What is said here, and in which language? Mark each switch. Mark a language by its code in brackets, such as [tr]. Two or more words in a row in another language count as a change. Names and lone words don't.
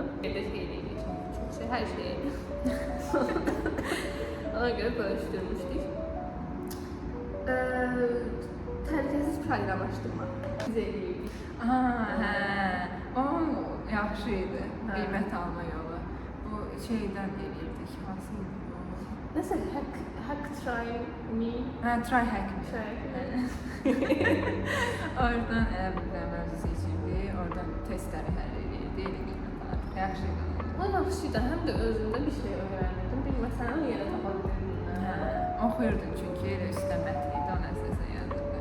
[az] Evdə şey deyildi, çox şey, hər şey. Ona görə bölüşdürmüşdük. Təhlükəsiz proqramlaşdırma biz eləyirdik. Hə, o yaxşı idi, qiymət alma yolu. Bu şeydən eləyirdik, hansı idi bu? Nəsə, [en] hack try me. Hə, try hack. [az] Oradan elə bir mövzu seçildi, oradan testləri həll edirdi, elə qiymət alırdı. Yaxşı idi. O yaxşıydı, həm də özündə bir şey öyrənirdim, bilməsən onu yerə tapa bilirdin. Oxuyurdun çünki elə üstə mətn idi, onu əsasən yazırdı.